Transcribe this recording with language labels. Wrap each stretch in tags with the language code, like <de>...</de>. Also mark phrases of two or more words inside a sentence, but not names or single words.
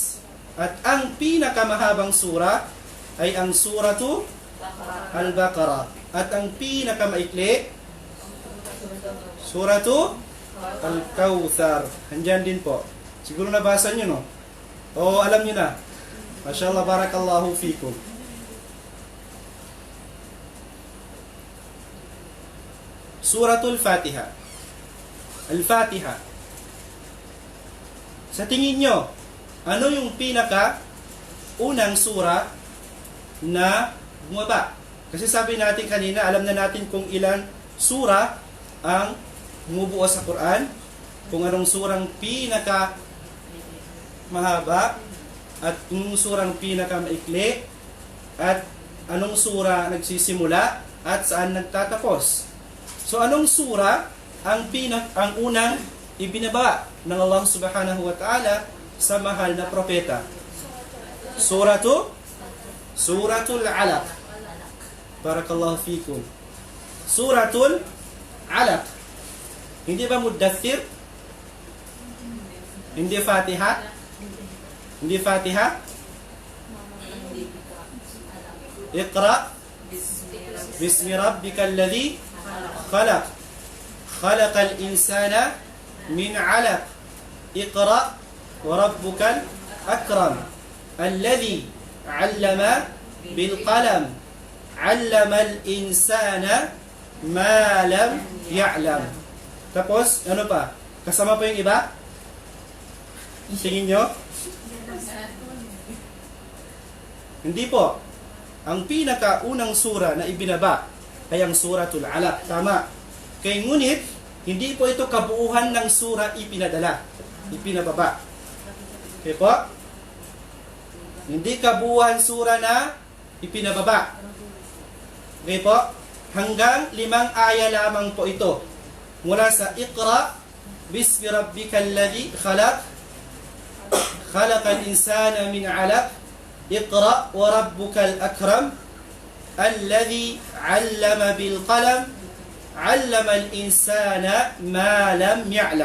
<tl>At ang pinakamahabang sura ay ang Suratu Al-Baqarah. At ang pinakamaikli, Suratu Al-Kautsar. Andyan din po. Siguro nabasa nyo, no? O alam nyo na.</tl> <ar>ما شاء الله، بارك الله فيكم.</ar> <tl>Suratul Fatiha. Al-Fatiha. Sa tingin nyo, ano yung pinaka unang sura na bumaba? Kasi sabi natin kanina, alam na natin kung ilan sura ang bumubuo sa Quran, kung anong surang pinaka mahaba at yung surang pinaka maikli, at anong sura nagsisimula at saan nagtatapos. So anong sura ang unang ibinaba ng Allah</tl> <ar>سبحانه وتعالى</ar> <tl>sa mahal na propeta? Suratul Alaq.</tl> <ar>بارك الله فيكم. سورة العلق.</ar> <tl>Hindi ba Muddathir? Hindi Fatiha? Hindi Fatiha?</tl> <ar>اقرأ باسم ربك الذي خلق. خلق الإنسان من علق. اقرأ وربك الأكرم. الذي علم بالقلم. علم الإنسان ما لم يعلم.</ar> <tl>Tapos, ano pa? Kasama pa yung iba? Tingin nyo? Hindi po. Ang pinakaunang sura na ibinaba ay ang Suratul Alaq. Tama. Kaya ngunit, hindi po ito kabuuhan ng sura ipinababa. Okay po? Hindi kabuuhan sura na ipinababa. Okay po? Hanggang 5 aya lamang po ito. Mula sa</tl> <ar>اقرأ باسم ربك الذي خلق. خلق الإنسان من علق. اقرأ وربك الأكرم. الذي علم بالقلم. علم الإنسان ما لم يعلم.</ar>